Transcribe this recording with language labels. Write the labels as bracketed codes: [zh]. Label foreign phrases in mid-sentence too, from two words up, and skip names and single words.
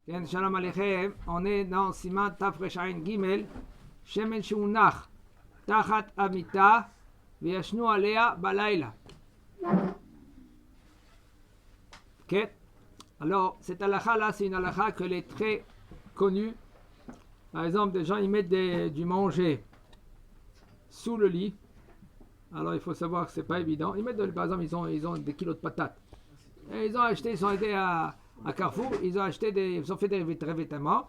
[he] כן, שלום עליכם, עונה נאו סימן תרע"ג, שמן שהונח תחת המיטה וישנו עליה בלילה. כן, [fr] alors cette halakha là, c'est une halakha qu'elle est très connue. Par exemple, des gens ils mettent du manger sous le lit. Alors il faut savoir que c'est pas évident. Ils mettent, par exemple, ils ont des kilos de patates. Et ils sont été à Carrefour, ils ont fait des revêtements.